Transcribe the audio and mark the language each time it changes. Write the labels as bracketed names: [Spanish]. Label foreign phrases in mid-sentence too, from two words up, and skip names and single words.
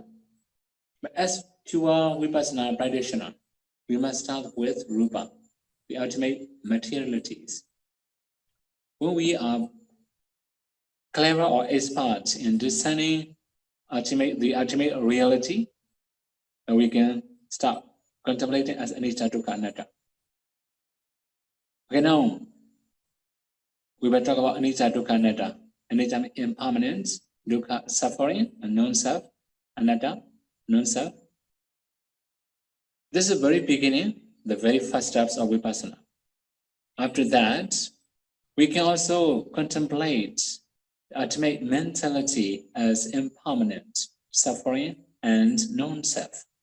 [English] But as pure Vipassana practitioner, we must start with rupa, the ultimate materialities. When we are clever or expert in discerning the ultimate reality, then we can start contemplating as [Pali] anicca, dukkha, anatta. [English] Okay, now we will talk about [Pali] anicca, dukkha, anatta. [English] Anicca, impermanence, dukkha, suffering, and non-self, anatta, non-self. This is the very beginning, the very first steps of Vipassana. After that, we can also contemplate the ultimate mentality as impermanent, suffering, and non-self.